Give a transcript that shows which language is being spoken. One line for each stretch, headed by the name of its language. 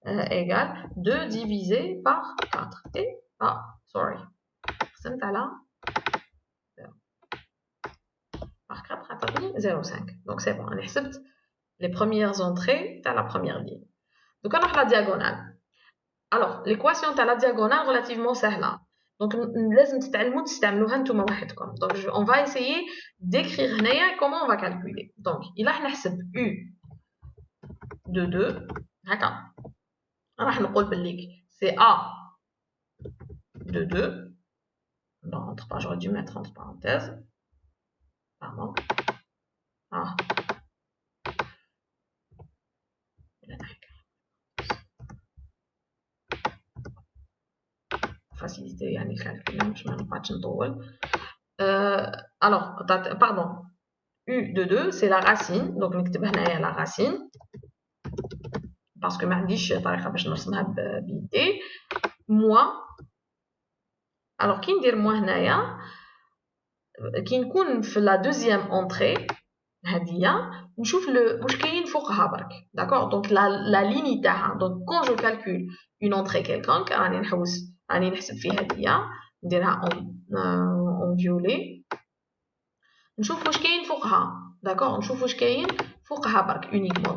French: Égal, 2 divisé par 4. Et, sorry, c'est là, par 4, 0,5. Donc, c'est bon, on accepte les premières entrées de la première ligne. Donc, on a la diagonale. Alors, l'équation de la diagonale relativement simple.
Arabic: Donc, لازم تتعلموا تستعملوها نتوما وحدكم.
French: Donc, on va essayer d'écrire هنايا comment on va calculer. Donc,
Arabic: إلا راح نحسب
French: U de 2
Arabic: هكا راح نقول باللي
French: c'est A de 2. Non, entre pas, j'aurais dû mettre entre parenthèses. Pardon. Ah. Faciliter
Arabic: يعني الكالكول باش ما نبقاش نطول.
French: Alors, pardon, U de 2, c'est la racine. Donc,
Arabic: نكتب هنايا
French: la racine. Parce que
Arabic: ما عنديش طريقة باش نرسمها بيدي.
French: Moins.
Arabic: Alors, كي ندير moins هنايا كي نكون في
French: la deuxième entrée
Arabic: هادية نشوف واش كاين فوقها برك.
French: D'accord? Donc, la ligne تاعها. Donc, quand je calcule une entrée quelconque,
Arabic: راني نحسب في هادية نديرها
French: en violet.
Arabic: نشوف واش كاين فوقها.
French: D'accord?
Arabic: نشوف واش كاين فوقها برك
French: uniquement.